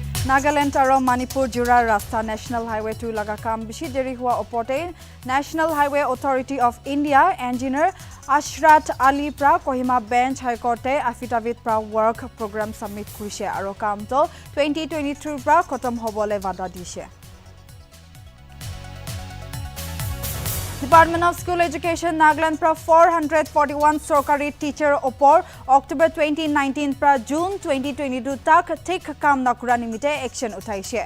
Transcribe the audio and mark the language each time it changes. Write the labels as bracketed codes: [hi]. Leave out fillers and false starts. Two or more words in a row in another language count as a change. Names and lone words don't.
[nag] Nagaland aro Manipur jura rasta National Highway 2 laga kam bishi deri hua opote National Highway Authority of India engineer Ashrat Ali pra Kohima Bench High Court affidavit pra [en] work program [nag] submit kurise aro kam to 2023 pra khotam hobole vada dishe. Department of School Education Nagaland pra 441 sorkari teacher opor October 2019 pra June 2022 tak thik kam nakura nimite action uthaise.